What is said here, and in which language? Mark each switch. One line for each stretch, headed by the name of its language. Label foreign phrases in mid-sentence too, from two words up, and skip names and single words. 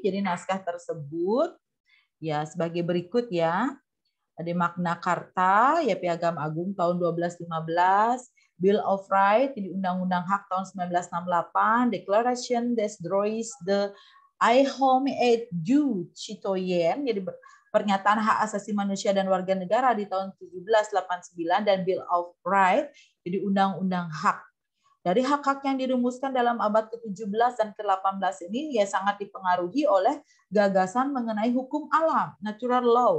Indonesian: Jadi naskah tersebut ya sebagai berikut, ya. Ada Magna Carta, ya, Piagam Agung tahun 1215, Bill of Rights, jadi Undang-Undang Hak tahun 1968, Declaration des Droits de l'Homme et du Citoyen, jadi pernyataan hak asasi manusia dan warga negara di tahun 1789, dan Bill of Rights, jadi Undang-Undang Hak. Dari hak-hak yang dirumuskan dalam abad ke-17 dan ke-18 ini ya sangat dipengaruhi oleh gagasan mengenai hukum alam,
English: natural law.